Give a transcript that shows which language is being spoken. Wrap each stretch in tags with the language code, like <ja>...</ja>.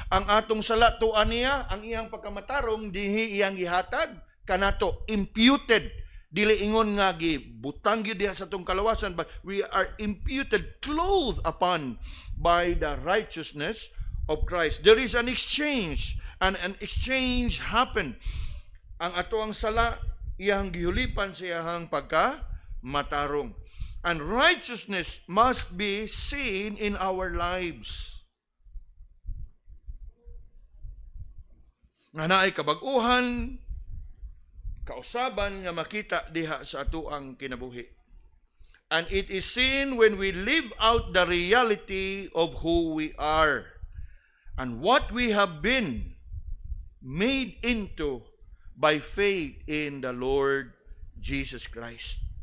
<ceb>Ang atong sala tuan niya, ang iyang pagkamatarong dinhi iyang gihatag kanato, imputed. Dili ingon nga gibutang gyud diha sa atong kalawasan,</ceb> <en>but we are imputed, clothed upon by the righteousness of Christ. There is an exchange, and an exchange happened.</en> <ceb>Ang ato ang sala iyang gihulipan sa iyang pagkamatarong.</ceb> <en>And righteousness must be seen in our lives.</en> <ceb>Nga naay kabag-uhan, kausaban nga makita diha sa atoang kinabuhi.</ceb> <en>And it is seen when we live out the reality of who we are and what we have been made into by faith in the Lord Jesus Christ.</en>